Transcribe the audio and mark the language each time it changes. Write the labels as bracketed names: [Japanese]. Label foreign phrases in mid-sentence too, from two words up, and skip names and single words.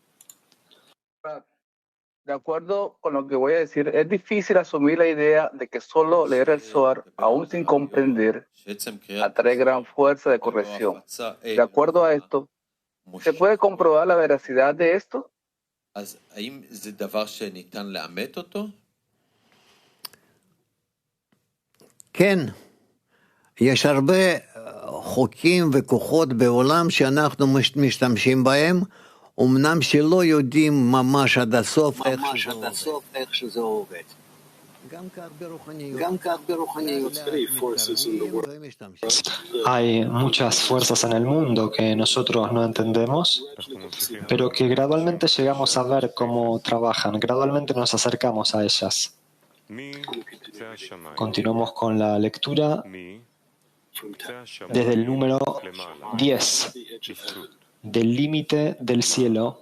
[Spanish] De acuerdo con lo que voy a decir, es difícil asumir la idea de que solo leer el Zohar, aún sin comprender, atrae gran fuerza de corrección. De acuerdo a esto, ¿se puede comprobar la veracidad de esto? [Hebrew] כן, יש הרבה חוקים וכוחות בעולם שאנחנו משתמשים בהם, אמנם שלא יודעים ממש עד הסוף איך שזה עובד. [Spanish] Hay muchas fuerzas en el mundo que nosotros no entendemos, pero que gradualmente llegamos a ver cómo trabajan, gradualmente nos acercamos a ellas. Continuamos con la lectura desde el número 10, del límite del cielo.